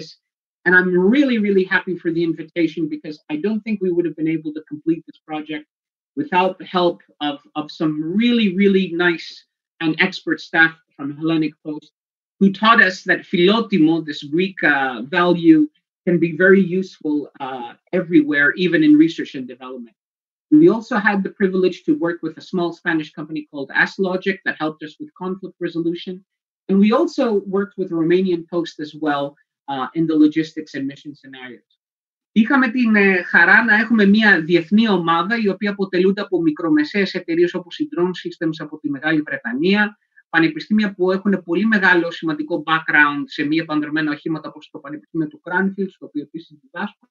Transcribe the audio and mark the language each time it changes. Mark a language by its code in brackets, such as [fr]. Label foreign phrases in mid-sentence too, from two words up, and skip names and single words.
[en] And I'm really happy for the invitation, because I don't think we would have been able to complete this project without the help of some really nice and expert staff from Hellenic Post, who taught us that philotimo, this Greek value, can be very useful everywhere, even in research and development. We also had the privilege to work with a small Spanish company called Aslogic that helped us with conflict resolution. And we also worked with Romanian Post as well in the logistics and mission scenarios. [el] Είχαμε την χαρά να έχουμε μια διεθνή ομάδα, η οποία αποτελούνται από μικρομεσαίες εταιρείες όπως η Drone Systems από τη Μεγάλη Βρετανία, πανεπιστήμια που έχουν πολύ μεγάλο σημαντικό background σε μη επανδρομένα οχήματα, όπως το Πανεπιστήμιο του Cranfield, στο οποίο επίσης διδάσκω.